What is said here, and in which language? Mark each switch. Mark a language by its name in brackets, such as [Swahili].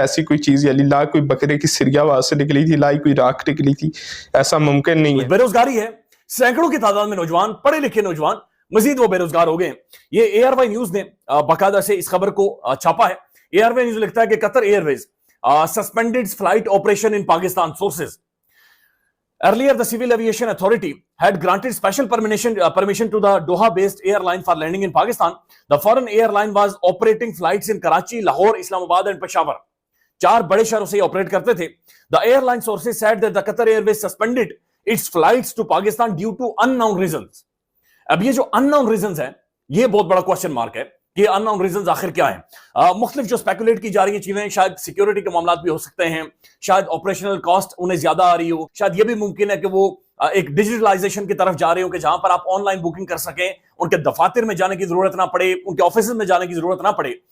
[Hindi] ऐसी कोई चीज़ यानी ना कोई बकरे की सिरिया वहाँ से निकली थी, ना ही कोई राख निकली थी, ऐसा मुमकिन नहीं है। बेरोजगारी है, सैकड़ों की तादाद में नौजवान, पढ़े लिखे नौजवान मजीद वो बेरोजगार हो गए। ये एआरवाई न्यूज ने बाकायदा से इस खबर को छापा है। एआरवाई न्यूज लिखता है कि [English] Qatar Airways suspended flight operation in Pakistan sources. Earlier, the Civil Aviation Authority had granted special permission to the Doha-based airline for landing in Pakistan. The foreign airline was operating flights in Karachi, Lahore, Islamabad, and Peshawar. [Hindi] 4 बड़े शहरों से operate करते थे। [English] The airline sources said that the Qatar Airways suspended its flights to Pakistan due to unknown reasons. [Hindi] अब ये जो [English] unknown reasons [Hindi] है, ये बहुत बड़ा क्वेश्चन मार्क है कि अननोन रीजंस आखिर क्या है। मुख्तलिफ जो स्पेकुलेट की जा रही है चीजें, शायद सिक्योरिटी के मामला भी हो सकते हैं, शायद ऑपरेशनल कॉस्ट उन्हें ज्यादा आ रही हो, शायद ये भी मुमकिन है कि वो एक डिजिटलाइजेशन की तरफ जा रहे हो कि जहां पर आप ऑनलाइन बुकिंग कर सकें, उनके दफातर में जाने की जरूरत ना पड़े, उनके ऑफिस में जाने की जरूरत ना पड़े।